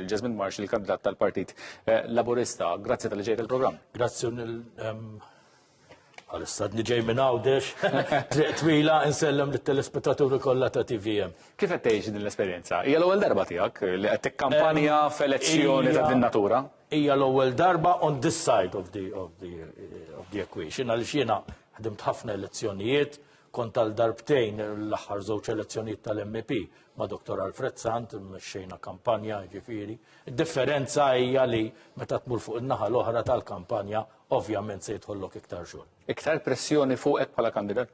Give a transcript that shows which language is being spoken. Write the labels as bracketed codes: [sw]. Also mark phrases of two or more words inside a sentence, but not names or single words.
[mt] Jesmond Marshall, kandidat tal-Partit Laburista. Grazzi tal-li ġejt il-programm. Grazzi għal-istadni ġej minn Għawdex, twila insellem lit-telespettaturi kollha ta' TVM. Kif qed tgħix din l-esperjenza? Hija l-ewwel darba tiegħek li qed tikkampanja f'elezzjoni ta' din natura? Hija l-ewwel darba [en] on this side of the equation [mt] għaliex jiena ħdimt ħafna elezzjonijiet, kont għal darbtejn l-aħħar żewġ elezzjonijiet tal-MP ma' Dr. Alfred Sant, mexxejna kampanja ġifieri. Id-differenza hija li meta tmur fuq in-naħa l-oħra tal-kampanja ovvjament se jidħollok iktar xogħol. Iktar pressjoni fuqek bħala kandidat?